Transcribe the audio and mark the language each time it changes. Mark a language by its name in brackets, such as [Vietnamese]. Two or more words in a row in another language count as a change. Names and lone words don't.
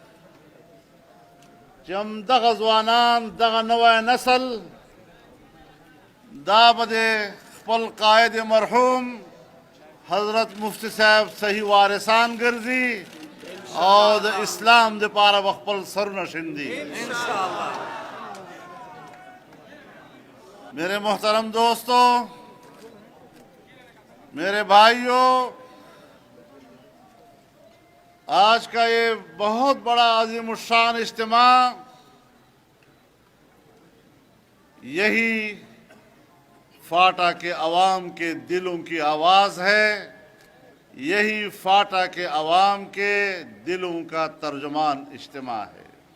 [Pashto] چې همدغه ځوانان دغه نوی نسل دا به د خپل قائد مرحوم حضرت مفتی صاحب صحیح وارثان ګرځي او د اسلام د پاره به خپل سرونه شیندي [Urdu] میرے محترم دوستو میرے بھائیوں، آج کا یہ بہت بڑا عظیم الشان اجتماع یہی فاٹا کے عوام کے دلوں کی آواز ہے، یہی فاٹا کے عوام کے دلوں کا ترجمان اجتماع ہے۔